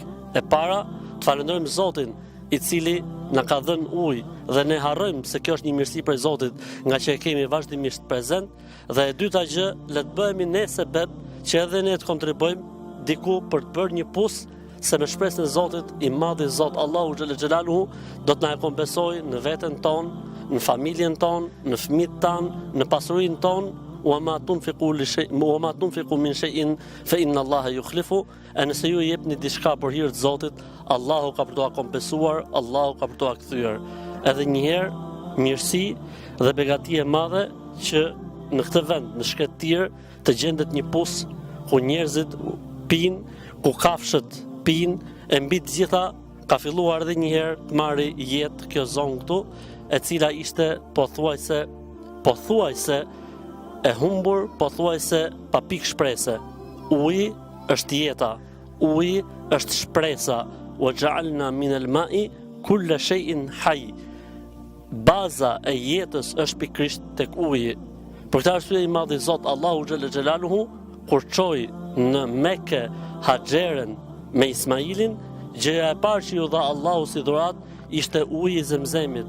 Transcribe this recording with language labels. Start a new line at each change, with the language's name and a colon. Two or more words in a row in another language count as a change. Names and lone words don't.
Albanian: E para, të falenderojmë Zotin, i cili na ka dhënë ujë, dhe ne harrojmë se kjo është një mirësi prej Zotit, nga që e kemi vazhdimisht prezent, dhe e dyta gjë, le të bëhemi ne sebeb që edhe ne të kontribuojmë diku për të bërë një pus, se me shpresën e Zotit, i madhi Zot Allahu
Arabic: جل جلاله
Albanian: do të na e kompensojë në veten tonë, në familjen tonë, në fëmijët tanë, në pasurinë tonë,
Arabic: وما تنفقوا من شيء فإن الله يخلف.
Albanian: E nëse ju jepni diçka për hir të Zotit, Allahu ka për t'ua kompensuar, Allahu ka për t'ua kthyer. Edhe një herë mirësi dhe begati e madhe që në këtë vend, në Shkëtir, të gjendet një pus ku njerëzit pinë, ku kafshët pinë, e mbi të gjitha ka filluar edhe një herë të marrë jetë kjo zonë këtu, e cila ishte pothuajse e humbur, pothuajse pa pikë shprese. Uji është jeta, uji është shpresa,
Arabic: وجعلنا من الماء كل شيء حي.
Albanian: Baza e jetës është pikërisht tek uji. Për këtë arsye i madhi Zot Allahu
Arabic: جل جلاله
Albanian: kur çoi në Mekë Haxherën me Ismailin, gjëja e parë që ju dha Allahu si dhuratë ishte uji i Zemzemit.